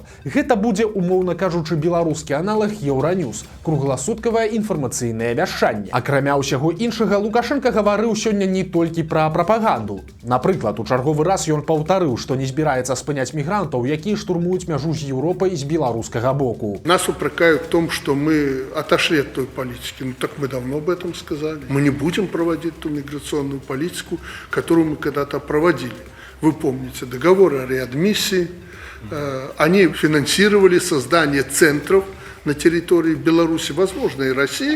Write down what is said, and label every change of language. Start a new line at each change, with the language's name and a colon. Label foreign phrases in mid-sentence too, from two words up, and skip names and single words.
Belarusian: Гэта будзе, умоўна кажучы, беларускі аналаг Еўраньюз, кругласуткавае інфармацыйнае вяшчанне. Акрамя ўсяго іншага, Лукашенка гаварыў сёння не толькі пра прапаганду. Напрыклад, у чарговы раз ён паўтарыў, што не збіраецца спыняць мігрантаў, якія штурмуюць мяжу з Еўропай з беларускага боку.
Russian: Нас упрекают в том, что мы отошли от той политики. Ну так мы давно об этом сказали. Мы не будем проводить ту миграционную политику, которую мы когда-то проводили. Вы помните договоры о реадмиссии. Они финансировали создание центров на территории Беларуси, возможно, и России.